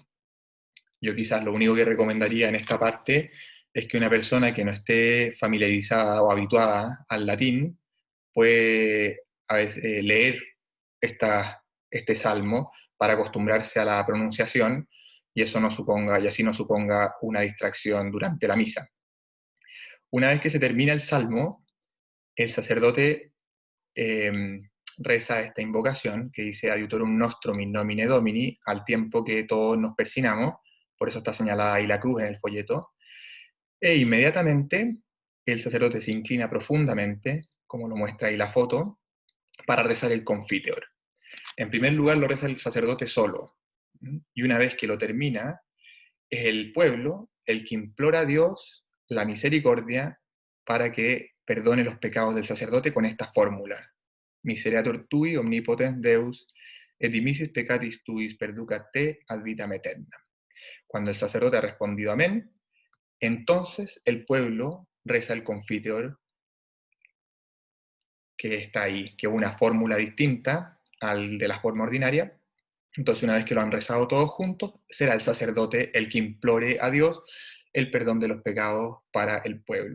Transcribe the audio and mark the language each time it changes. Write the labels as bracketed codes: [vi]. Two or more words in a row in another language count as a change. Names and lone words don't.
[es] Yo quizás lo único que recomendaría en esta parte es que una persona que no esté familiarizada o habituada al latín puede a veces, leer este salmo para acostumbrarse a la pronunciación y eso no suponga, y así no suponga una distracción durante la misa. Una vez que se termina el salmo, el sacerdote eh, reza esta invocación que dice [la] Adiutorum nostrum in nomine Domini, [es] al tiempo que todos nos persinamos, por eso está señalada ahí la cruz en el folleto, e inmediatamente el sacerdote se inclina profundamente, como lo muestra ahí la foto, para rezar el Confiteor. En primer lugar lo reza el sacerdote solo, y una vez que lo termina, es el pueblo el que implora a Dios la misericordia para que perdone los pecados del sacerdote con esta fórmula. [la] Miseriatur tui omnipotens Deus, et dimissis peccatis tuis perducat te ad vitam aeterna. [es] Cuando el sacerdote ha respondido amén, entonces el pueblo reza el Confiteor, que está ahí, que es una fórmula distinta al de la forma ordinaria. Entonces, una vez que lo han rezado todos juntos, será el sacerdote el que implore a Dios el perdón de los pecados para el pueblo.